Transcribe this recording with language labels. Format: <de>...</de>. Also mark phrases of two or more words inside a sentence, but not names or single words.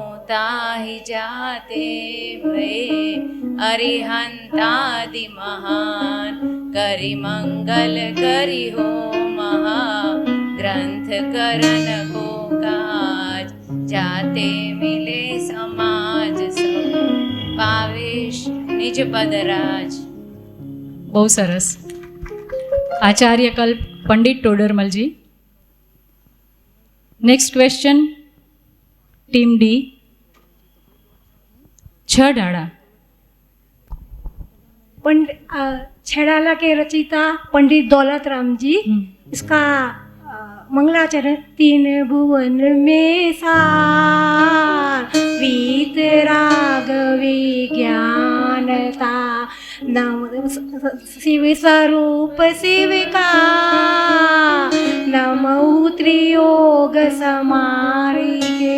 <hi>ताहि जाते भय अरिहंतादि महान करी मंगल करी हो महा ग्रंथ करण को काज जाते मिले समाज सौ पावेश निज पदराज.</hi> <gu>બહુ સરસ. આચાર્ય કલ્પ પંડિત ટોડરમલજી.</gu> <en>Next question team D.</en> <hi>6 ढाड़ा. छेड़ाला के रचयिता पंडित दौलत राम जी. इसका मंगलाचरण 3 भुवन में सार वीतराग विज्ञानता नम शिव स्वरूप शिव का नमो त्रियोग समारी के.</hi>